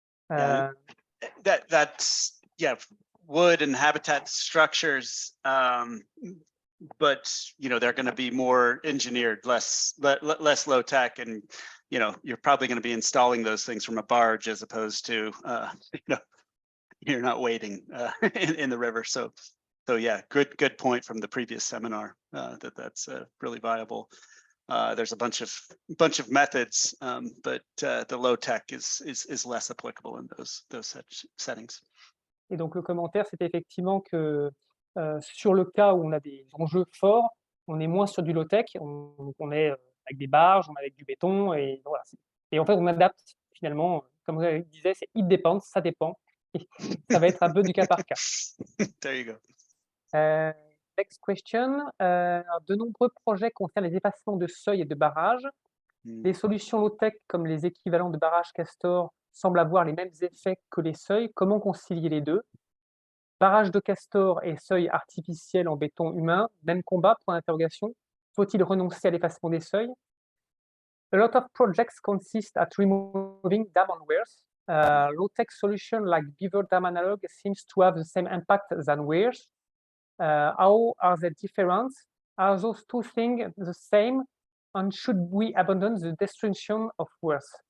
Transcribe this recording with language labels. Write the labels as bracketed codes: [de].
[en] That's wood and habitat structures, but you know, they're going to be more engineered, less low tech, and you know, you're probably going to be installing those things from a barge as opposed to you know, you're not wading in the river. So yeah, good point from the previous seminar, that's really viable. There's a bunch of methods, but the low tech is less applicable in those settings. [fr] Et donc le commentaire, c'est effectivement que sur le cas où on a des enjeux forts, on est moins sur du low tech, on est avec des barges, on est avec du béton, et voilà. Et en fait, on adapte finalement, comme vous disiez, c'est [en] it depends, [fr] ça dépend. Et ça va être un peu du cas par cas. [en] There you go. Next question. [fr] De nombreux projets concernent les effacements de seuils et de barrages. Les solutions low-tech comme les équivalents de barrages Castor semblent avoir les mêmes effets que les seuils. Comment concilier les deux? Barrage de Castor et seuil artificiel en béton humain, même combat, point d'interrogation. Faut-il renoncer à l'effacement des seuils? [en] A lot of projects consist at removing dam on weirs. Low-tech solution like Beaver Dam Analog seems to have the same impact than weirs. How are they different? Are those two things the same? And should we abandon the destruction of weirs?